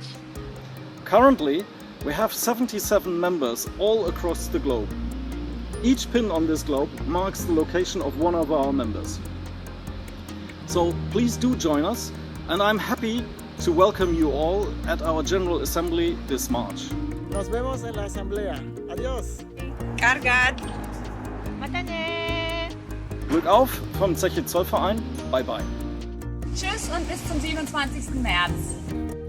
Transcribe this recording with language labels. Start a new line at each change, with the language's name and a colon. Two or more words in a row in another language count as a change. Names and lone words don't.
English: Currently, we have 77 members all across the globe. Each pin on this globe marks the location of one of our members. So please do join us, and I'm happy to welcome you all at our General Assembly this March.
Spanish: Nos vemos en la asamblea. Adiós. Cargad! Matane!
German: Glück auf vom Zeche Zollverein.
English: Bye bye.
German: Tschüss und bis zum 27. März.